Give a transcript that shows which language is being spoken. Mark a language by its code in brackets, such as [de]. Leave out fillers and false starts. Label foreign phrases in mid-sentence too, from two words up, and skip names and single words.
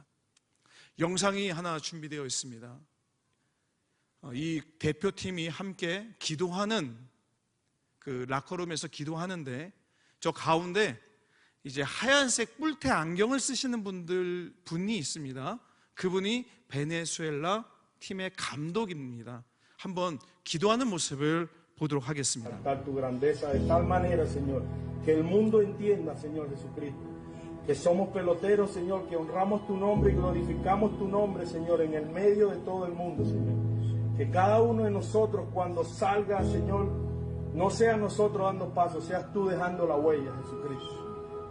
[ko] 영상이 하나 준비되어 있습니다. 이 대표팀이 함께 기도하는 그 라커룸에서 기도하는데 저 가운데 이제 하얀색 뿔테 안경을 쓰시는 분이 있습니다. 그분이 베네수엘라 팀의 감독입니다. 한번 기도하는 모습을 보도록 하겠습니다. [es] Tu grandeza de tal manera, Señor, que el mundo entienda, Señor Jesucristo, que somos peloteros, Señor, que honramos tu nombre y glorificamos tu nombre, Señor, en el medio de todo el mundo, Señor. Que cada uno de nosotros cuando salga, Señor, no sea nosotros dando pasos, seas tú dejando la huella, Jesucristo.